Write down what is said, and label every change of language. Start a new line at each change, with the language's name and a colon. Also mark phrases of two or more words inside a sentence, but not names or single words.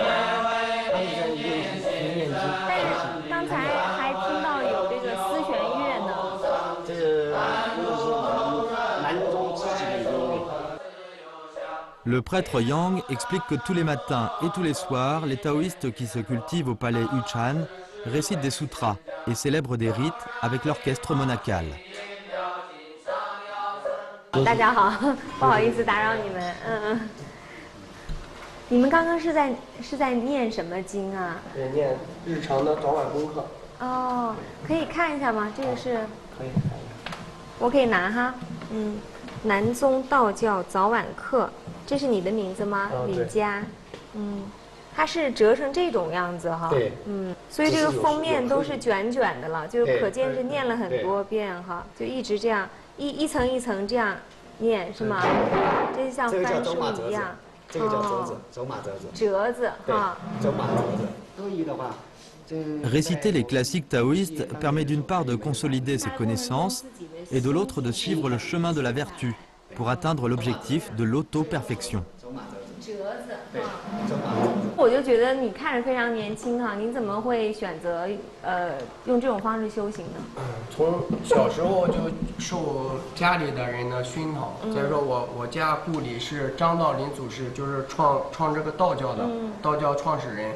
Chinese: 他们在念经。但是刚才还听到有这个丝弦乐呢。这是我们南宗自己的音乐。
French: Le prêtre Yang explique que tous les matins et tous les soirs, les taoïstes qui se cultivent au palais Yuchan récitent des sutras et célèbrent des rites avec l'orchestre monacal.
Chinese: 大家好，不好意思打扰你们， 你们刚刚是在念什么经啊？对，念日常的早晚功课。哦，可以看一下吗？这个是。可以看一下。我可以拿哈。南宗道教早晚课，这是你的名字吗？李佳。它是折成这种样子哈。对。所以这个封面都是卷卷的了，就可见是念了很多遍哈，就一直这样一层一层这样念是吗？这就像翻书一样。这个叫折子，走马折子。折子哈。走马折子。多义的话。
French: Réciter les classiques taoïstes permet d'une part de consolider ses connaissances et de l'autre de suivre le chemin de la vertu pour atteindre l'objectif de l'auto-perfection.
Chinese: 我就觉得你看着非常年轻哈，你怎么会选择用这种方式修行呢？从小时候就受家里的人的熏陶。再说我家故里是张道林祖师，就是创这个道教的，道教创始人。